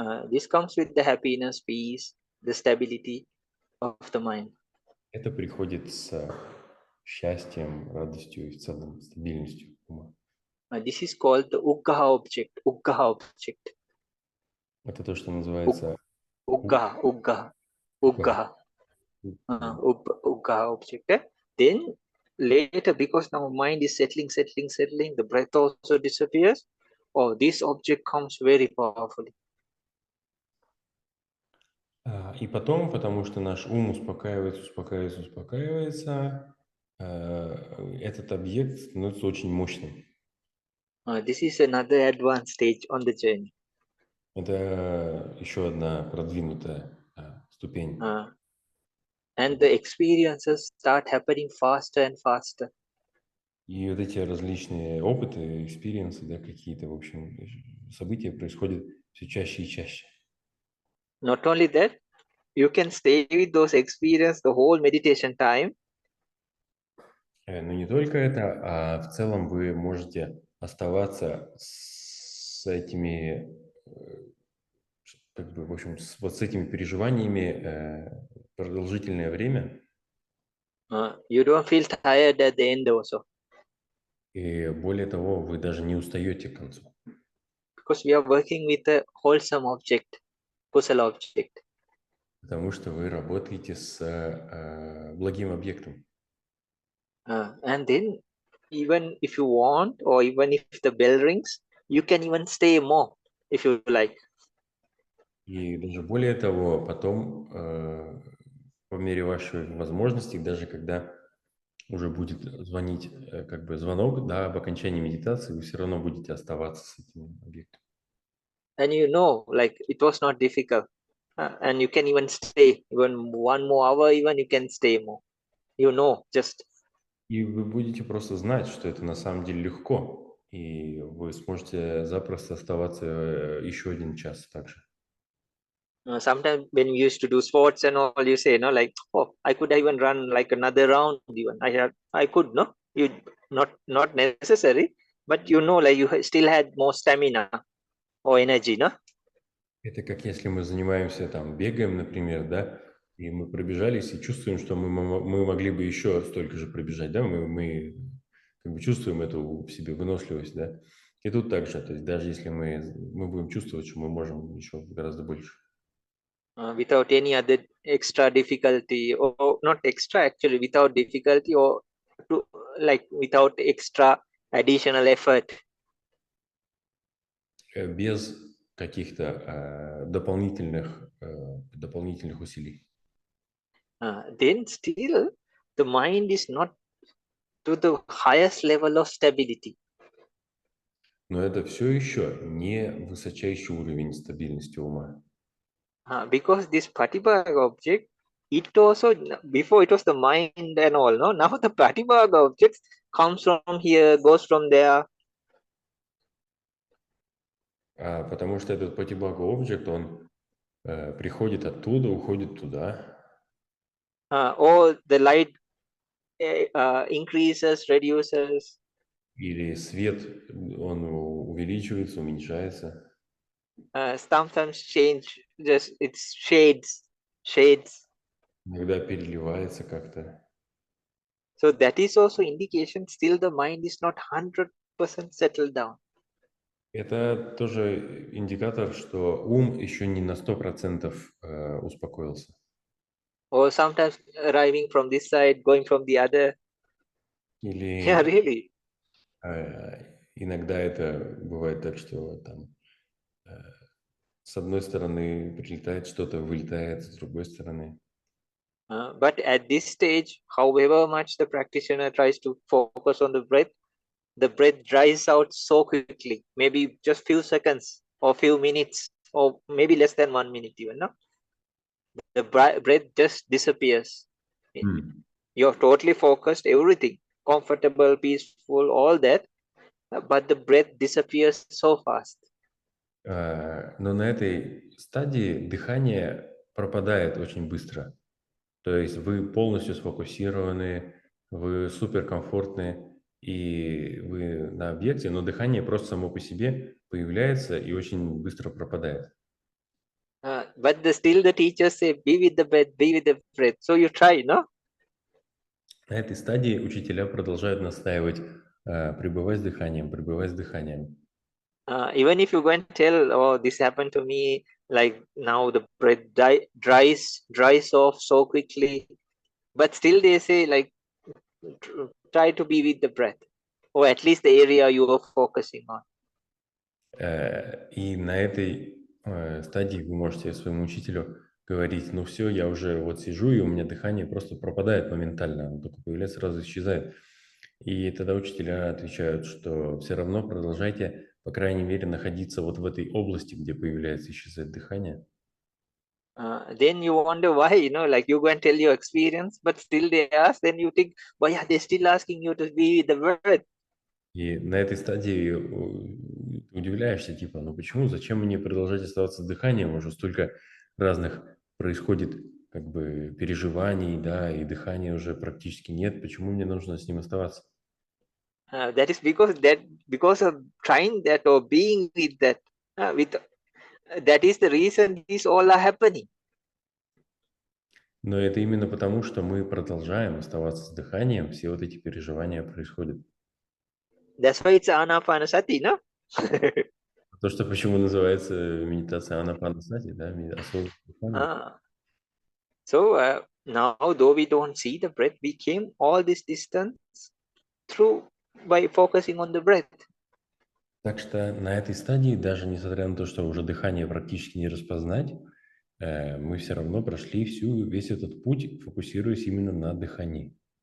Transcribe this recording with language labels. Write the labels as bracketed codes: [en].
[en] This comes with the happiness, peace, the stability of the mind. [ru] Это приходит с счастьем, радостью и в целом стабильностью ума. [en] This is called the uggaha object. [ru] Это то, что называется [en] Uggaha object. Then later, because now mind is settling, the breath also disappears. Oh, this object comes very powerfully. [ru] И потом, потому что наш ум успокаивается, этот объект становится очень мощным. [en] This is another advanced stage on the journey. [ru] Это еще одна продвинутая ступень. [en] And the experiences start happening faster and faster. [ru] И вот эти различные опыты, экспириенсы, да, какие-то, в общем, события происходят все чаще и чаще. [en] Not only that, you can stay with those experiences the whole meditation time. [ru] Но не только это, а в целом вы можете оставаться с этими, как бы, в общем, вот с этими переживаниями продолжительное время. [en] You don't feel tired at the end also. [ru] И более того, вы даже не устаете к концу. [en] Because we are working with a wholesome object, kusala object. [ru] Потому что вы работаете с благим объектом. [en] And then, even if you want, or even if the bell rings, you can even stay more, if you like. [ru] И даже более того, потом, по мере вашей возможности, даже когда уже будет звонить как бы звонок, да, об окончании медитации, вы все равно будете оставаться с этим объектом. [en] And you know, like it was not difficult. And you can even stay, even 1 more hour, even you can stay more. You know, just. [ru] И вы будете просто знать, что это на самом деле легко, и вы сможете запросто оставаться еще 1 час также. [en] Sometimes when you used to do sports and all, you say, no, like, oh, I could even run like another round even. I could, no? You not necessary, but you know, like you still had more stamina or energy, no? [ru] Это как если мы занимаемся там, бегаем, например, да, и мы пробежались и чувствуем, что мы могли бы еще столько же пробежать, да, мы как бы чувствуем эту в себе выносливость, да. И тут также, то есть даже если мы будем чувствовать, что мы можем еще гораздо больше. [en] Without any other extra difficulty, or not extra actually, without difficulty, or like without extra additional effort. [ru] Без каких-то дополнительных усилий. [en] Then still the mind is not to the highest level of stability. [ru] Но это все еще не высочайший уровень стабильности ума. [en] Because this Pratibhaga object, it also, before it was the mind and all, no? Now the Pratibhaga object comes from here, goes from there. [ru] Потому что этот Патибага объект, он приходит оттуда, уходит туда. [en] Or the light increases, reduces. [ru] Или свет, он увеличивается, уменьшается. [en] Sometimes change, just it's shades. [ru] Иногда переливается как-то. [en] So that is also indication still the mind is not 100% settled down. [ru] Это тоже индикатор, что ум еще не на 100% успокоился. [en] Or sometimes arriving from this side, going from the other. Yeah, [ru] Или [en] really. [ru] иногда это бывает так, что там с одной стороны прилетает что-то, вылетает с другой стороны. [en] But at this stage, however much the practitioner tries to focus on the breath dries out so quickly, maybe just few seconds or few minutes or maybe less than 1 minute even, no? The breath just disappears. You're totally focused, everything, comfortable, peaceful, all that, but the breath disappears so fast. [ru] Но на этой стадии дыхание пропадает очень быстро. То есть вы полностью сфокусированы, вы суперкомфортны, и вы на объекте, но дыхание просто само по себе появляется и очень быстро пропадает. [en] But still the teachers say, be with the breath. So you try, no? [ru] На этой стадии учителя продолжают настаивать, пребывай с дыханием, пребывай с дыханием. [en] Even if you go and tell, oh, this happened to me, like now the breath dries off so quickly, but still they say, like, try to be with the breath, or at least the area you are focusing on. [ru] И на этой стадии вы можете своему учителю говорить, ну все, я уже вот сижу, и у меня дыхание просто пропадает моментально, оно только появляется, сразу исчезает. И тогда учителя отвечают, что все равно продолжайте, по крайней мере, находиться вот в этой области, где появляется, исчезает дыхание. [en] Then you wonder why, like you go and tell your experience, but still they ask, then you think, why are they still asking you to be with the breath? [ru] И на этой стадии удивляешься, типа, ну почему, зачем мне продолжать оставаться с дыханием? Уже столько разных происходит как бы переживаний, да, и дыхания уже практически нет. Почему мне нужно с ним оставаться? [en] That is because of trying that or being with that, that is the reason these all are happening. [ru] Но это именно потому, что мы продолжаем оставаться с дыханием, все вот эти переживания происходят. [en] That's why it's Anapанасати, no? [ru] То, что почему называется медитация Анапанасати, да, осознанное дыхание. [en] So now, though we don't see the breath, we came all this distance by focusing on the breath. [ru] Так что на этой стадии, даже несмотря на то, что уже дыхание практически не распознать, мы все равно прошли весь этот путь, фокусируясь именно на дыхании.